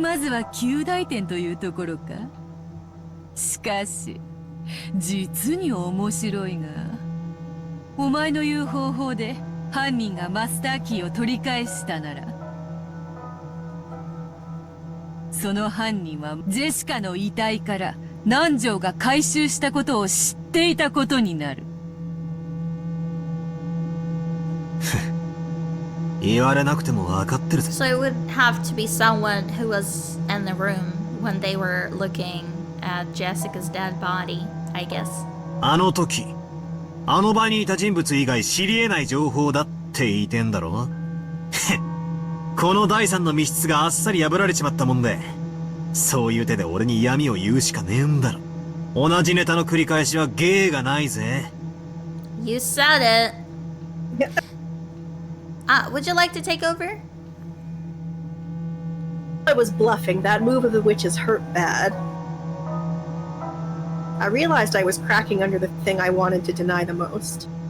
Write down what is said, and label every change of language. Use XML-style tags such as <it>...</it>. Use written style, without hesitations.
<ja>まずは及第点というところか。しかし実に面白いが、お前の言う方法で犯人がマスターキーを取り返したなら、その犯人はジェシカの遺体から南條が回収したことを知っていたことになる。言われなくても分かってるぜ。</ja> <en>So it would have to be someone who was in the room when they were looking at Jessica's dead body, I guess.</en> <ja>あの時、あの場にいた人物以外知り得ない情報だって言いてんだろ。この第三の密室があっさり破られちまったもんで、そういう手で俺に闇を言うしかねえんだろ。同じネタの繰り返しは芸がないぜ。</ja> <en>You said it. Would you like to take over? I was bluffing. That move of the witches hurt bad. I realized I was cracking under the thing I wanted to deny the most.</en>